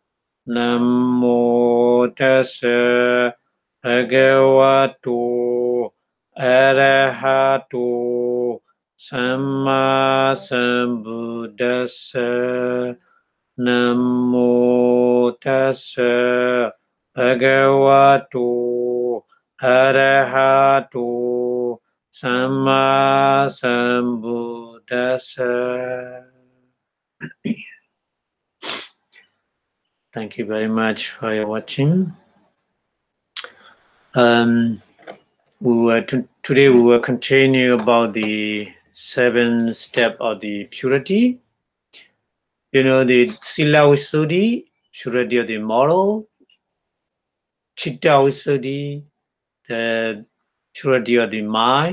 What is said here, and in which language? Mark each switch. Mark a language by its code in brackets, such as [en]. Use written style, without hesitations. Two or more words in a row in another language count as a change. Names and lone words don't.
[pi] Namo Tassa Bhagavato Arahato Samma Sambuddhassa. Namo Tassa Bhagavato Arahato Samma Sambuddhassa. [en] Thank you very much for your watching. Today we will continue about the 7 steps of the purity. You know, the [pi] Sila Visuddhi, [en] purity of the moral, [pi] Chitta Visuddhi, [en] the purity of the mind.